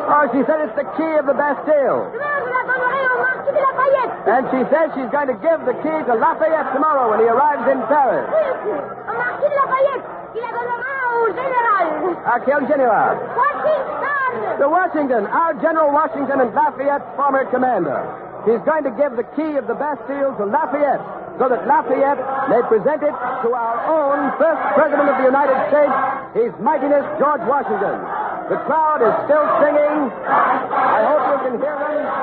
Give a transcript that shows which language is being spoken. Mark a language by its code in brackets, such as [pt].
[en] Oh, she said it's the key of the Bastille. [fr] Demain, je la donnerai au Marquis de Lafayette. [en] And she says she's going to give the key to Lafayette tomorrow when he arrives in Paris. [fr] Oui, au Marquis de Lafayette, qui la donnera au général. À quel général? Washington! [en] To Washington, our General Washington and Lafayette's former commander. He's going to give the key of the Bastille to Lafayette so that Lafayette may present it to our own first President of the United States, His Mightiness George Washington. The crowd is still singing. I hope you can hear them.